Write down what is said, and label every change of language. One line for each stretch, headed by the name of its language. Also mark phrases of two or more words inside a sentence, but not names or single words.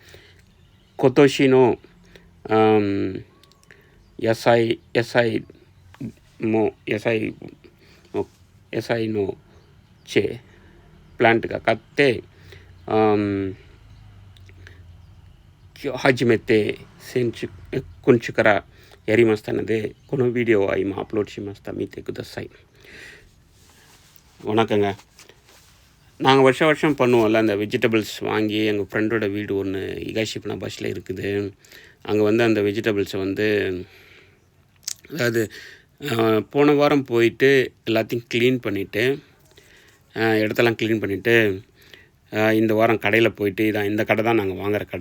Japanese: 今年の野菜のプラントが買って、初めて今週からやりましたので、このビデオは今アップロードしました。見てください。வணக்கங்க.
Tamil: நாங்கள் வருஷம் பண்ணுவோம்ல, அந்த வெஜிடபிள்ஸ் வாங்கி எங்கள் ஃப்ரெண்டோட வீடு ஒன்று இகாஷி ஃபுனாபாஷியில் இருக்குது. அங்கே வந்து அந்த வெஜிடபிள்ஸை வந்து, அதாவது போன வாரம் போயிட்டு எல்லாத்தையும் க்ளீன் பண்ணிவிட்டு, இடத்தெல்லாம் க்ளீன் பண்ணிவிட்டு, இந்த வாரம் கடையில் போயிட்டு, இந்த கடை தான் நாங்கள் வாங்குகிற கடை.